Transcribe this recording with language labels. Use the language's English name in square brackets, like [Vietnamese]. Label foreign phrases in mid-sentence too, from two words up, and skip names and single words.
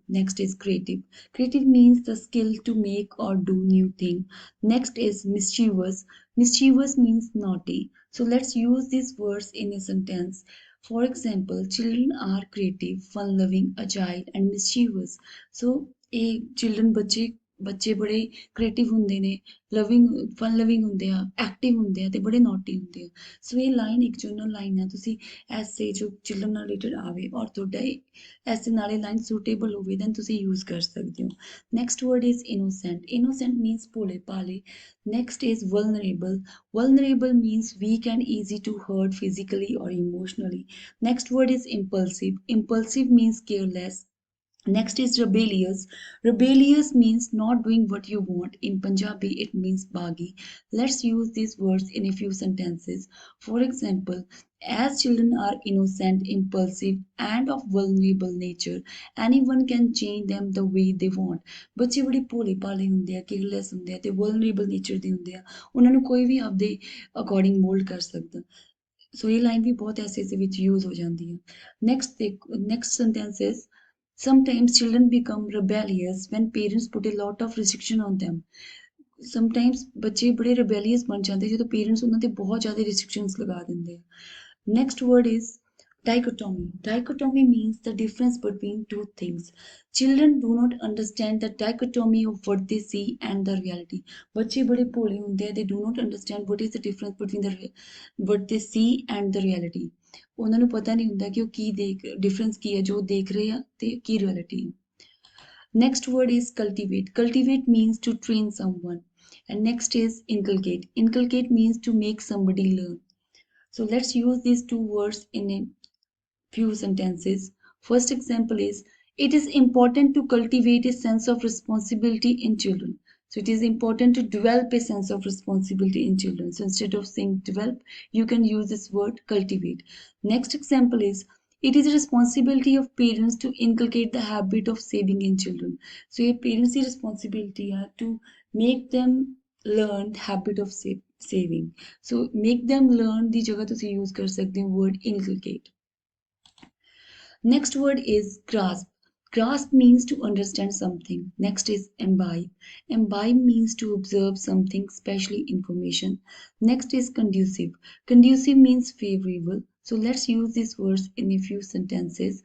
[English] Next is creative. Creative means the skill to make or do new thing. Next is mischievous. Mischievous means naughty. So let's use these words in a sentence. For example, children are creative, fun loving, agile and mischievous. [Punjabi] So ਇਹ children ਬੱਚੇ ਬੜੇ ਕ੍ਰੀਏਟਿਵ ਹੁੰਦੇ ਨੇ, [English] loving fun loving [Punjabi] ਹੁੰਦੇ ਆ, ਐਕਟਿਵ ਹੁੰਦੇ ਆ ਤੇ ਬੜੇ ਨੋਟੀ ਹੁੰਦੇ ਆ। ਸੋ ਇਹ ਲਾਈਨ ਇੱਕ [English] general line [Punjabi] ਆ, ਤੁਸੀਂ ਐਸੇ ਜੋ ਚਿਲਡਰਨ ਨਾਲ ਰਿਲੇਟਡ ਆਵੇ ਔਰ ਤੁਹਾਡਾ ਐਸੇ ਨਾਲੇ ਲਾਈਨ ਸੂਟੇਬਲ ਹੋਵੇ ਦੈਨ ਤੁਸੀਂ ਯੂਜ਼ ਕਰ ਸਕਦੇ ਹੋ। [English] Next word is innocent. Innocent means [Punjabi] ਭੋਲੇ ਭਾਲੇ। [English] Next is vulnerable. Vulnerable means weak and easy to hurt physically or emotionally. Next word is impulsive. Impulsive means careless. Next is rebellious. Rebellious means not doing what you want. In Punjabi, it means baggy. Let's use these words in a few sentences. For example, as children are innocent, impulsive, and of vulnerable nature, anyone can change them the way they want. [Punjabi] ਬੱਚੇ ਬੜੇ ਭੋਲੇ ਭਾਲੇ ਹੁੰਦੇ ਆ, ਕੇਅਰਲੈਸ ਹੁੰਦੇ ਆ ਤੇ [English] vulnerable nature [Punjabi] ਦੇ ਹੁੰਦੇ ਆ। ਉਹਨਾਂ ਨੂੰ ਕੋਈ ਵੀ ਆਪਦੇ [English] according mold [Punjabi] ਕਰ ਸਕਦਾ। ਸੋ ਇਹ ਲਾਈਨ ਵੀ ਬਹੁਤ ਐਸੇ ਵਿੱਚ ਯੂਜ਼ ਹੋ ਜਾਂਦੀ ਹੈ। [English] next sentence is sometimes children become rebellious when parents put a lot of restriction on them. [Punjabi] Sometimes ਬੱਚੇ ਬੜੇ rebellious ਬਣ ਜਾਂਦੇ ਜਦੋਂ parents ਉਹਨਾਂ ਤੇ ਬਹੁਤ ਜ਼ਿਆਦਾ restrictions ਲਗਾ ਦਿੰਦੇ ਆ। [English] Next word is dichotomy. Dichotomy means the difference between two things. Children do not understand the dichotomy of what they see and the reality. [Punjabi] ਬੱਚੇ ਬੜੇ ਭੋਲੇ ਹੁੰਦੇ ਆ, [English] they do not understand what is the difference between what they see and the reality. [Punjabi] ਉਹਨਾਂ ਨੂੰ ਪਤਾ ਨਹੀਂ ਹੁੰਦਾ ਕਿ ਉਹ ਕੀ ਡਿਫਰੈਂਸ ਕੀ ਹੈ ਜੋ ਦੇਖ ਰਹੇ ਆ ਤੇ ਕੀ ਰਿਐਲਿਟੀ ਹੈ। [English] Next word is cultivate. Cultivate means to train someone. And next is inculcate. Inculcate means to make somebody learn. So let's use these two words in a few sentences. First example is, it is important to cultivate a sense of responsibility in children. So it is important to develop a sense of responsibility in children. So instead of saying develop, you can use this word cultivate. Next example is, it is a responsibility of parents to inculcate the habit of saving in children. So your parents' responsibility are to make them learn the habit of saving. So make them learn [Punjabi] ਦੀ ਜਗ੍ਹਾ ਤੁਸੀਂ use ਕਰ ਸਕਦੇ ਹੋ [English] word inculcate. Next word is grasp. Grasp means to understand something. Next is imbibe. Imbibe means to observe something, especially information. Next is conducive. Conducive means favorable. So let's use these words in a few sentences.